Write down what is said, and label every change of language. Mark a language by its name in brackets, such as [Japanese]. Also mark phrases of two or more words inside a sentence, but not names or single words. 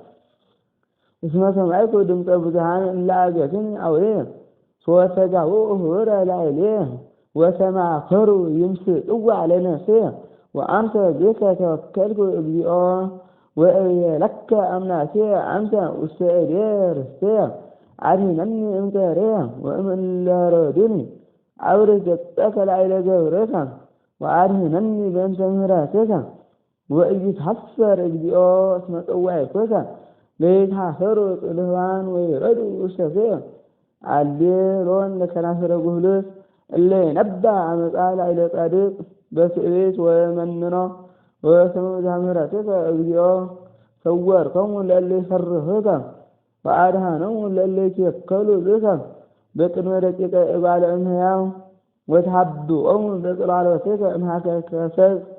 [Geez] እስመ ሰማዕኩ ድምፀ ብዙኃን እለ አገትኒ አውሬየ ሶወተጋብኡ ኅቡረ ላዕሌየ ወተማከሩ ይምስጥዋ ለነፍስየ ወአንተ ቤከ ተወከልኩ እግዚኦ ወእቤለከ አምላኬየ አንተ ውስተ እዴ ርስትየ አድኅነኒ እምገርየ ወእምእለ ረዱኒ አውርህ ገጸከ ላዕለ ገብርከ ወአድኅነኒ በእንተ ምሕረትከ ወኢይትሐፈር እግዚኦ እስመ ጸዋዕኩከ ለይትኀፈሩ ጽልዋን ወይረድኡ ውስተ ፍየ አሌሎን ለከናፍረ ጉህሉት እለ ይነብባ አመፃ ላዕለ ጻድቅ በትዕቢት ወመንኖ ወስመ ምሕረትከ እግዚኦ ሰወርከሙ ለእለ ይፈርሁከ ወአድኃኖሙ ለእለ ይትወከሉ ብከ በቅድመ ደቂቀ እጓለ እመሕያው ወትሐብኦሙ በጽላሎትከ እምኀከ ሰብእ